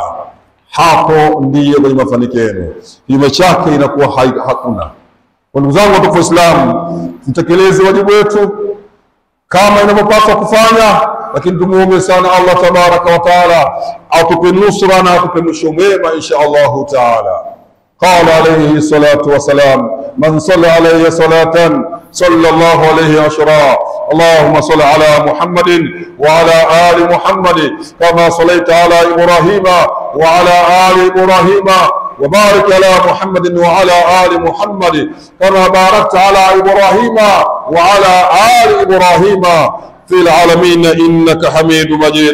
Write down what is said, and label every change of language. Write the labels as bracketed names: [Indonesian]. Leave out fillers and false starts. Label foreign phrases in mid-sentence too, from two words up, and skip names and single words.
[Swahili] Hapo ndiyo kwenye mafanikio yenu, kinyume chake inakuwa hakuna. Kwa ndugu zangu watukufu Waislamu, tutekeleze wajibu wetu kama inavyopaswa kufanya, lakini tumuombe sana [Arabic] الله تبارك وتعالى [Swahili] atupe nusra na atupe mwisho mwema [Arabic] إن شاء الله تعالى. قال عليه الصلاة والسلام: من صلى عليه صلاة صلى الله عليه عشرا. اللهم صل على محمد وعلى آل محمد كما صليت على إبراهيم وعلى آل إبراهيم، وبارك على محمد وعلى آل محمد كما باركت على إبراهيم وعلى آل إبراهيم في العالمين إنك حميد مجيد.